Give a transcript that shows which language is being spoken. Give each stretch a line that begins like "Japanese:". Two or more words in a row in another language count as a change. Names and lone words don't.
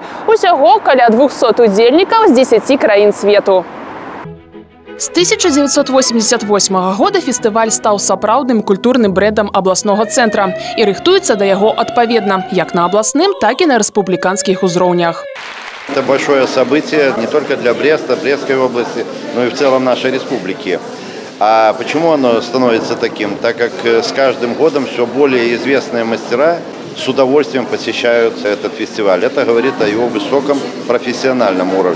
Belarusian: Усяго каля 200 удзельнікаў з 10 краін свету. З 1988 года фестываль стаў сапраўдным культурным брэндам абласнога цэнтра і рыхтуецца да яго адпаведна, як на абласным, так і на рэспубліканскіх узроўнях.
Russian: Это большое событие не только для Бреста, Брестской области, но и в целом нашей республики. А почему оно становится таким? Так как с каждым годом все более известные мастера с удовольствием посещают этот фестиваль. Это говорит о его высоком профессиональном уровне.